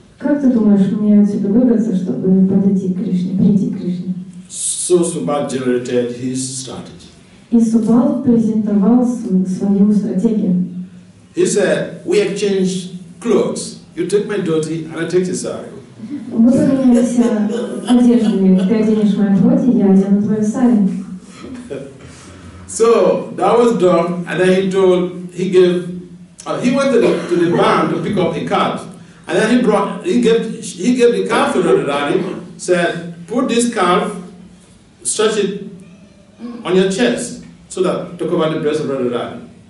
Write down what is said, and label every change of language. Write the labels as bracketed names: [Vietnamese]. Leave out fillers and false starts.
[Russian] Как ты думаешь, мне отсюда выбраться, чтобы подойти к Кришне, прийти к Кришне? [English] So Subal generated his strategy. [Russian] И Субал презентовал свою стратегию. [English] He said, we exchanged clothes. You take my dhoti and I take your sari. [Russian] Мы поменялись одеждами. Ты оденешь мое платье, я одену твою сари. [English] So that was done, and then he went to the barn to pick up a calf, and then he gave the calf to Radharani, said, put this calf, stretch it on your chest, so that to cover the breast of Radharani.